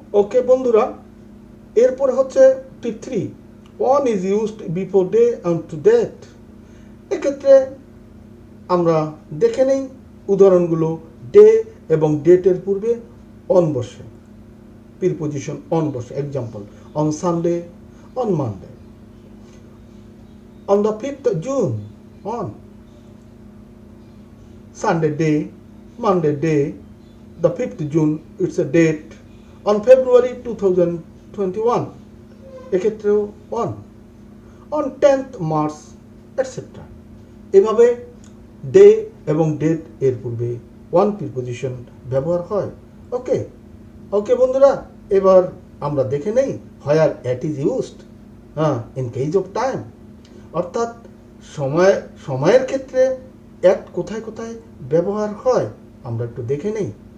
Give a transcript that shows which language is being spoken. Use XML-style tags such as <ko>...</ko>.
<en>okay</en> <bn>বন্ধুরা, এরপরে হচ্ছে</bn> <en>Tip 3, one is used before day and to date.</en> <bn>এক্ষেত্রে আমরা দেখে নেই উদাহরণগুলো। ডে এবং ডেটের পূর্বে অন বসে, প্রিপোজিশন অন বসে।</bn> <en>Example, on Sunday, on Monday. On the 5th June, on Sunday day, Monday day, the 5th June, it's a date. On February 2021, এক্ষেত্রেও on 10th March, etc.</en> <bn>এভাবে ডে এবং date এর পূর্বে one preposition ব্যবহার হয়। ওকে বন্ধুরা, এবার আমরা দেখে নেই</bn> <en>where at is used in case of time,</en> <bn>অর্থাৎ সময়ের ক্ষেত্রে অ্যাট কোথায় কোথায় ব্যবহার হয় আমরা একটু দেখে নেই।</bn>